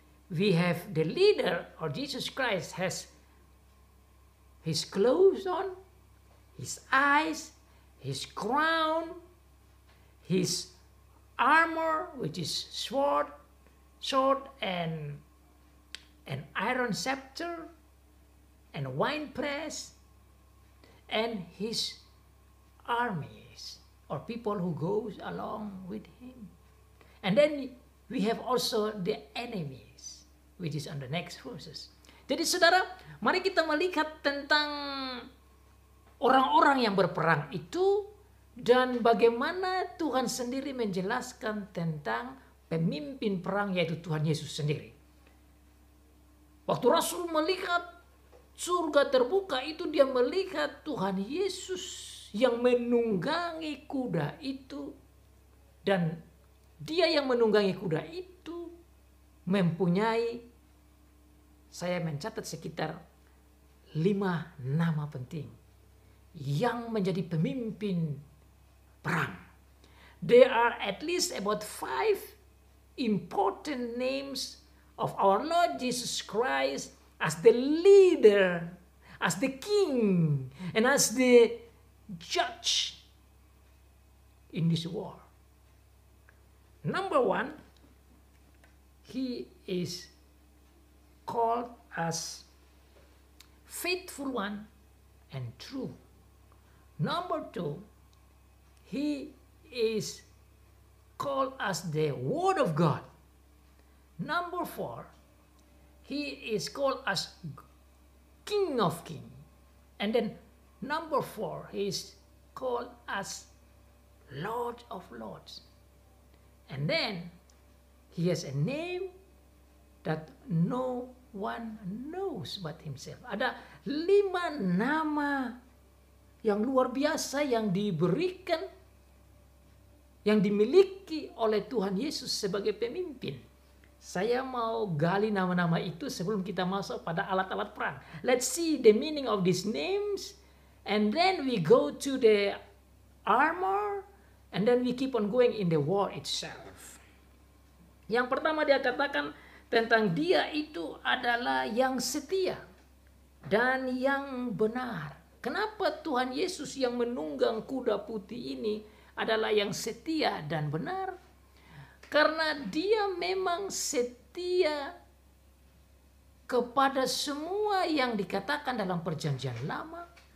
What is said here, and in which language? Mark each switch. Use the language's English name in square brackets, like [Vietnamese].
[English] We have the leader, or Jesus Christ has his clothes on, his eyes, his crown, his armor, which is sword and an iron scepter and wine press, and his armies, or people who goes along with him. And then we have also the enemies, which is on the next verses. [Indonesian] Jadi saudara, mari kita melihat tentang orang-orang yang berperang itu dan bagaimana Tuhan sendiri menjelaskan tentang pemimpin perang, yaitu Tuhan Yesus sendiri. Waktu Rasul melihat surga terbuka itu, dia melihat Tuhan Yesus yang menunggangi kuda itu, dan dia yang menunggangi kuda itu mempunyai, saya mencatat sekitar 5 nama penting yang menjadi pemimpin perang. [English] There are at least about 5 important names of our Lord Jesus Christ as the leader, as the king, and as the judge in this war. Number 1, he is called as faithful one and true. Number 2, he is called as the Word of God. Number 4, he is called as King of Kings. And then number 4, he is called as Lord of Lords. And then he has a name that no one knows but himself. [Indonesian] Ada 5 nama yang luar biasa yang diberikan, yang dimiliki oleh Tuhan Yesus sebagai pemimpin. Saya mau gali nama-nama itu sebelum kita masuk pada alat-alat perang. [English] Let's see the meaning of these names, and then we go to the armor, and then we keep on going in the war itself. [Indonesian] Yang pertama dia katakan tentang dia itu adalah yang setia dan yang benar. Kenapa Tuhan Yesus yang menunggang kuda putih ini adalah yang setia dan benar. Karena dia memang setia kepada semua yang dikatakan dalam perjanjian lama.